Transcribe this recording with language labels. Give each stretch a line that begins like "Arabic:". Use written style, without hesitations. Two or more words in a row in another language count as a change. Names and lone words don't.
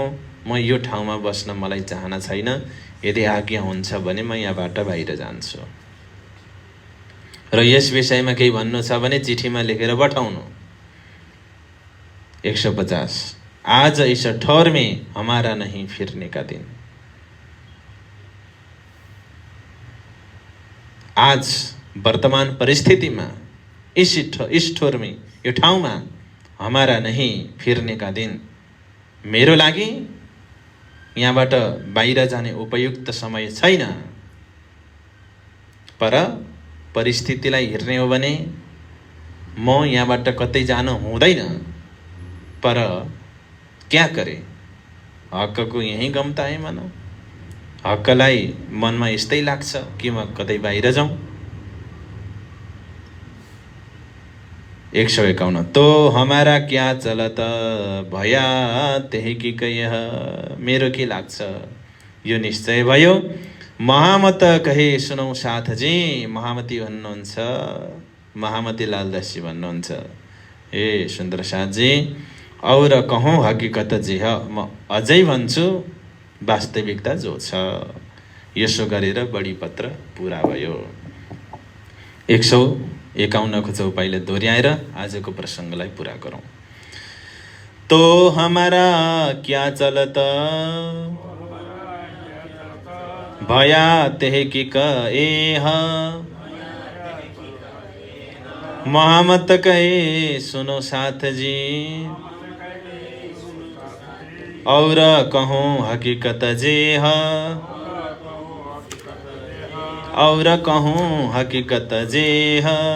Nepali: म यो ठाउँमा बस्न मलाई चाहना छैन, यदि आज्ञा हुन्छ भने म यहाँबाट बाहिर जान्छु र यस विषयमा केही भन्नु छ भने चिठीमा लेखेर पठाउनु।
Hindi: 150 आज इस ठौर में हमारा नहीं फिरने का दिन। आज वर्तमान परिस्थिति में इस ठौर में,
Nepali: यो ठाउँमा
Hindi: हमारा नहीं फिरने का दिन,
Nepali: मेरो लागि यहाँबाट बाहिर जाने उपयुक्त समय छैन। पर परिस्थितिलाई हेर्ने हो भने म यहाँबाट कतै जान हुँदैन।
Hindi: पर क्या करे, हकको यही गम्ता है मन।
Nepali: हकलाई मनमा यस्तै लाग्छ कि म कतै बाहिर जाउँ।
Hindi: 151 तो हमारा क्या चलत भया त्यही कि कह,
Nepali: मेरो के लाग्छ यो निश्चय भयो।
Hindi: महामत कहे सुनौ साथ जी,
Nepali: महामती भन्नुहुन्छ, महामती लालदासी भन्नुहुन्छ, ए सुन्दर साथ जी
Hindi: और कहौं हकीकत जे ह,
Nepali: म अझै भन्छु वास्तविकता जो छ। यसो गरेर बढी पत्र पूरा भयो। 151 को चौपाईले दोहोर्याएर आजको प्रसंगलाई पूरा गरौं।
Hindi: तो हमारा क्या चलत भया त्यही कि कह, महामत कहे सुनो साथ जी और कहूँ हकीकत जे ह, और कहूँ हकीकत जे ह।